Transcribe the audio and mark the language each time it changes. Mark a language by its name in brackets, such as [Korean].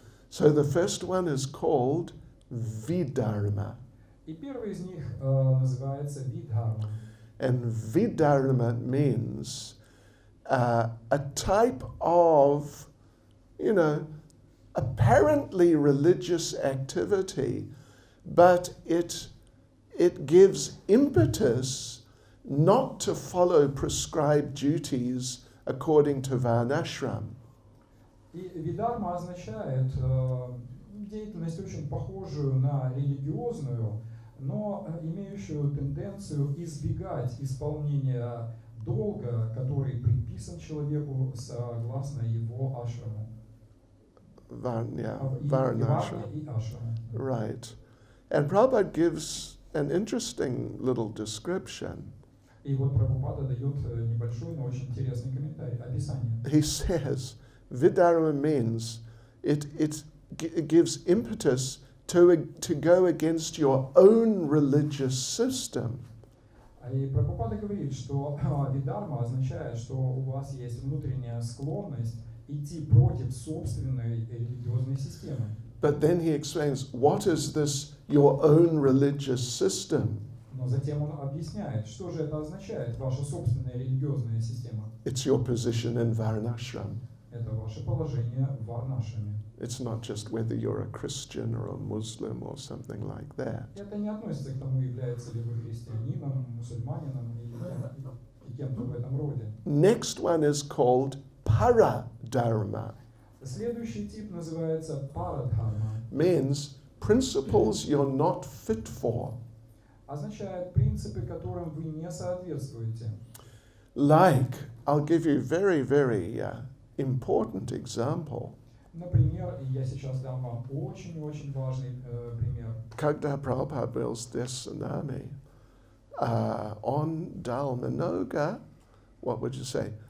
[English] So the first one is called Vidharma. [Russian] И первый из них называется видхарма. [English] And Vidharma means a type of, apparently religious activity, but it gives impetus not to follow prescribed duties according to Varnashram. [Russian] И видарма означает деятельность очень похожую на религиозную, но имеющую тенденцию избегать исполнения долга, который предписан человеку согласно его ашраму. [English] Varnashram. [Russian] И ашраму. [English] Right. And Prabhupada gives an interesting little description. [Russian] И вот Прабхупада дает небольшой, но очень интересный комментарий, описание. [English] He says, Vidharma means it gives impetus to go against your own religious system. [Russian] И Прабхупада говорит, что видарма означает, что у вас есть внутренняя склонность идти против собственной религиозной системы. [English] But then he explains, what is this your own religious system? [Russian] Но затем он объясняет, что же это означает, ваша собственная религиозная система. [English] It's your position in Varnashram. [Russian] Это ваше положение в варнашраме. [English] It's not just whether you're a Christian or a Muslim or something like that. [Russian] Это не относится к тому, является ли вы христианином, мусульманином и кем-то в этом роде. [English] Next one is called Paradharma. [Russian] Следующий тип называется парадхарма. [English] Means principles you're not fit for. [Russian] Означает принципы, которым вы не соответствуете. [English] Like, I'll give you very, very important example. [Russian] Например, я сейчас дам вам очень-очень важный пример. [English] Когда Prabhupada builds this tsunami on Dalmanoga, what would you say?